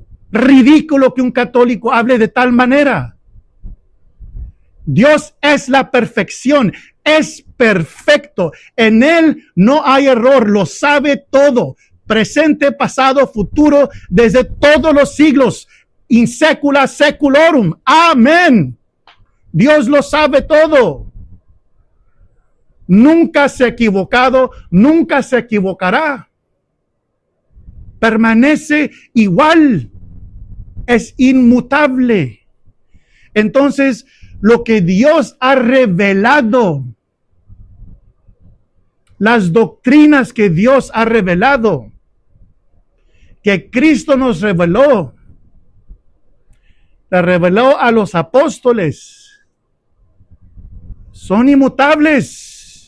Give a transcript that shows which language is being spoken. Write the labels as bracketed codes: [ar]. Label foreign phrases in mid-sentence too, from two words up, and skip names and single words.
[es] Ridículo que un católico hable de tal manera. Dios es la perfección, es perfecto. En Él no hay error, lo sabe todo. Presente, pasado, futuro, desde todos los siglos. [la] In secula seculorum. [es] Amén. Dios lo sabe todo. Nunca se ha equivocado, nunca se equivocará. Permanece igual. Es inmutable. Entonces, lo que Dios ha revelado, las doctrinas que Dios ha revelado, que Cristo nos reveló, la reveló a los apóstoles, son inmutables.